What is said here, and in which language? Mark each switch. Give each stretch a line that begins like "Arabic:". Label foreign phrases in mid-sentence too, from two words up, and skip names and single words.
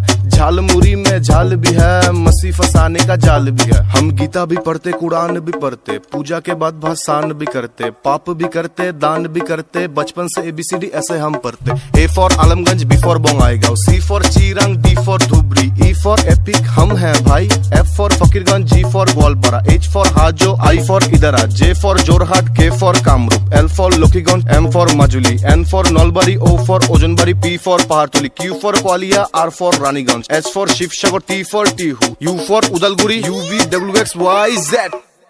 Hindi: झालमुरी में झाल भी है, मसी फसाने का जाल भी है। हम गीता भी पढ़ते कुरान भी पढ़ते, पूजा के बाद भाषण भी करते, पाप भी करते दान भी करते। बचपन से ABCD ऐसे हम पढ़ते। A फॉर आलमगंज, B फॉर बोंगाईगांव, C फॉर चिरंग, D फॉर धुबरी, E फॉर एपिक हम हैं भाई, F फॉर फकीरगंज, G फॉर ग्वालपारा, H फॉर हाजो, I फॉर इदरा, J फॉर जोरहाट, K फॉर कामरूप, L फॉर लोकीगंज, M फॉर माजुली, N फॉर नलबारी, O फॉर ओजनबारी, P फॉर पहाड़तली, Q फॉर ग्वालिया, R फॉर रानीगंज, S फॉर शिवसागर, T फॉर टीहू, U फॉर उदलगुरी, UV WXYZ।